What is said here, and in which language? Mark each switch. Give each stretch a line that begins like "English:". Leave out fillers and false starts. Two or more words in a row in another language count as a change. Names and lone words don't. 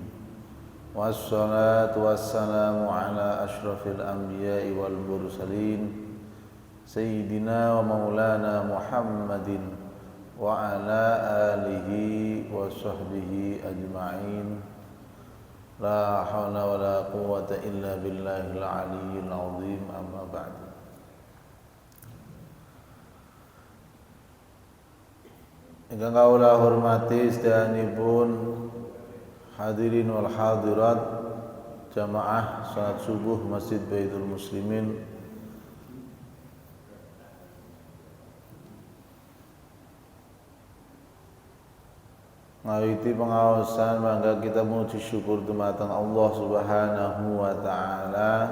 Arabic: والصلاة والسلام على أشرف الأنبياء والمرسلين سيدنا ومولانا محمد وعلى آله وصحبه أجمعين. لا حول ولا قوة إلا بالله العلي العظيم، أما بعد.
Javanese: Ingkang kawula hormati sedayanipun
Arabic: الحاضرين والحاضرات
Javanese: jamaah salat subuh Masjid Baitul Muslimin, ngawiti pengawasan mangga kita menuju syukur dumateng
Arabic: الله سبحانه وتعالى